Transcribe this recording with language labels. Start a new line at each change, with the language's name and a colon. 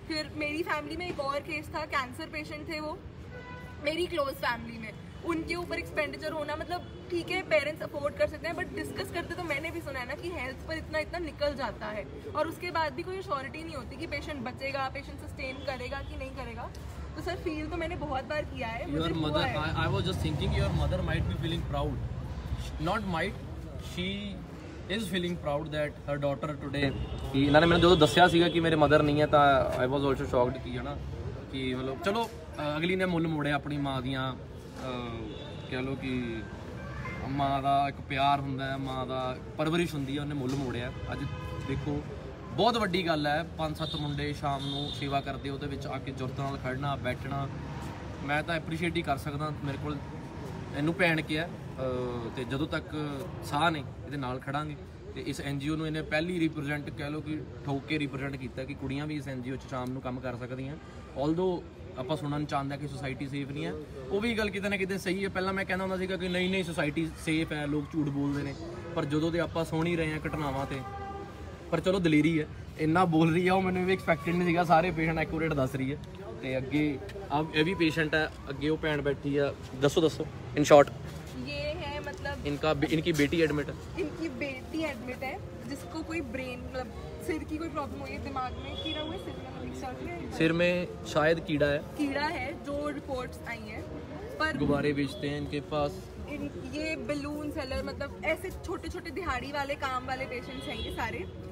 Hindi: फिर मेरी फैमिली में एक और केस था, कैंसर पेशेंट थे वो मेरी क्लोज फैमिली में, उनके ऊपर एक्सपेंडिचर होना, मतलब ठीक है पेरेंट्स अफोर्ड कर सकते हैं, बट डिस्कस करते तो मैंने भी सुना है ना कि हेल्थ पर इतना निकल जाता है और उसके बाद भी कोई अश्योरिटी नहीं होती कि पेशेंट बचेगा, पेशेंट सस्टेन करेगा कि नहीं करेगा। तो सर फील तो मैंने बहुत बार किया है।
English: Your mother, I was just thinking your mother might be feeling proud, not might, she is feeling proud that her daughter today.
Punjabi: ਇਹਨਾਂ ਨੇ ਮੈਨੂੰ ਜਦੋਂ ਦੱਸਿਆ ਸੀਗਾ ਕਿ ਮੇਰੇ ਮਦਰ ਨਹੀਂ ਹੈ ਤਾਂ
English: I was also shocked
Punjabi: ਕਿ ਹਨਾ ਕਿ ਮਤਲਬ ਚਲੋ ਅਗਲੀ ਨੇ ਮੁੱਲ ਮੋੜਿਆ ਆਪਣੀ ਮਾਂ ਦੀਆਂ, ਕਹਿ ਲਓ ਕਿ ਮਾਂ ਦਾ ਇੱਕ ਪਿਆਰ ਹੁੰਦਾ ਹੈ, ਮਾਂ ਦਾ ਪਰਵਰਿਸ਼ ਹੁੰਦੀ ਹੈ, ਉਹਨੇ ਮੁੱਲ ਮੋੜਿਆ। ਅੱਜ ਦੇਖੋ ਬਹੁਤ ਵੱਡੀ ਗੱਲ ਹੈ, 5-7 ਮੁੰਡੇ ਸ਼ਾਮ ਨੂੰ ਸੇਵਾ ਕਰਦੇ, ਉਹਦੇ ਵਿੱਚ ਆ ਕੇ ਜੁਰਤ ਨਾਲ ਖੜਨਾ ਬੈਠਣਾ, ਮੈਂ ਤਾਂ ਐਪਰੀਸ਼ੀਏਟ ਹੀ ਕਰ ਸਕਦਾ। ਮੇਰੇ ਕੋਲ ਇਹਨੂੰ ਭੈਣ ਕਿਹਾ ਤੇ ਜਦੋਂ ਤੱਕ ਸਾਹ ਨੇ ਇਹਦੇ ਨਾਲ ਖੜਾਂਗੇ। ਤੇ ਇਸ NGO ਨੂੰ ਇਹਨੇ ਪਹਿਲੀ ਰਿਪਰੈਜ਼ੈਂਟ ਕਹਿ ਲਓ ਕਿ ਠੋਕ ਕੇ ਰਿਪਰੈਜ਼ੈਂਟ ਕੀਤਾ ਕਿ ਕੁੜੀਆਂ ਵੀ ਇਸ NGO 'ਚ ਸ਼ਾਮ ਨੂੰ ਕੰਮ ਕਰ ਸਕਦੀਆਂ। ਆਲਦੋ ਆਪਾਂ ਸੁਣਨ ਚਾਹੁੰਦੇ ਕਿ ਸੁਸਾਇਟੀ ਸੇਫ ਨਹੀਂ ਹੈ, ਉਹ ਵੀ ਗੱਲ ਕਿਤੇ ਨਾ ਕਿਤੇ ਸਹੀ ਹੈ। ਪਹਿਲਾਂ ਮੈਂ ਕਹਿੰਦਾ ਹੁੰਦਾ ਸੀਗਾ ਕਿ ਨਹੀਂ ਸੁਸਾਇਟੀ ਸੇਫ ਹੈ, ਲੋਕ ਝੂਠ ਬੋਲਦੇ ਨੇ, ਪਰ ਜਦੋਂ ਦੇ ਆਪਾਂ ਸੁਣ ਹੀ ਰਹੇ ਹਾਂ ਘਟਨਾਵਾਂ ਤੇ, ਪਰ ਚਲੋ ਦਲੇਰੀ ਹੈ, ਇੰਨਾ ਬੋਲ ਰਹੀ ਆ ਉਹ ਮੈਨੂੰ ਵੀ ਐਕਸਪੈਕਟਡ ਨਹੀਂ ਸੀਗਾ। ਸਾਰੇ ਪੇਸ਼ੈਂਟ ਐਕੂਰੇਟ ਦੱਸ ਰਹੀ ਹੈ। ਤੇ ਅੱਗੇ ਇਹ ਵੀ ਪੇਸ਼ੈਂਟ ਹੈ, ਅੱਗੇ ਉਹ ਭੈਣ ਬੈਠੀ ਆ, ਦੱਸੋ
English: In short.
Hindi: ये है मतलब इनकी बेटी एडमिट है। इनकी बेटी एडमिट है जिसको कोई ब्रेन मतलब सिर की कोई प्रॉब्लम हुई है, दिमाग में कीड़ा हुआ है, सिर में शायद कीड़ा है जो रिपोर्ट्स आई हैं। पर गुब्बारे बेचते हैं इनके पास, ये बलून सेलर मतलब ऐसे छोटे छोटे दिहाड़ी वाले काम वाले पेशेंट्स हैं ये सारे।